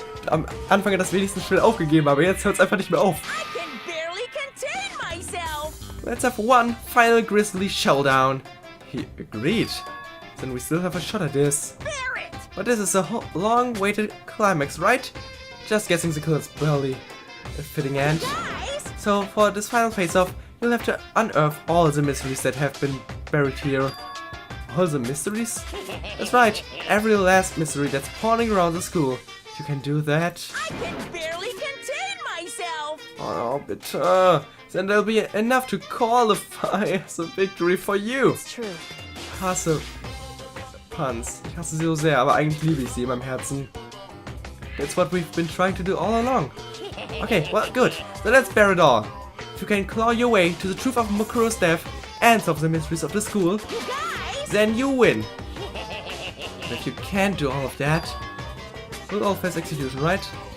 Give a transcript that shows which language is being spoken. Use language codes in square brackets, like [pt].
[en] Am Anfang hat das wenigstens schnell aufgegeben, aber jetzt hört es einfach nicht mehr auf. I can barely contain myself! Let's have one final grisly showdown. He agreed. Then we still have a shot at this. Barrett! But this is a long-awaited climax, right? Just guessing the killer's barely a fitting end. Guys! So for this final face-off, you'll have to unearth all the mysteries that have been buried here. All the mysteries? That's right, every last mystery that's pawning around the school. You can do that. I can barely contain myself! [de] Oh, bitte. [en] Then there'll be enough to qualify as a victory for you. It's true. [de] Ich hasse Puns. Ich hasse sie so sehr, aber eigentlich liebe ich sie in meinem Herzen. [en] That's what we've been trying to do all along. Okay, well, good. So let's bear it all. If you can claw your way to the truth of Makuro's death and solve the mysteries of the school, You guys! then you win. But if you can't do all of that, we'll all face execution, right?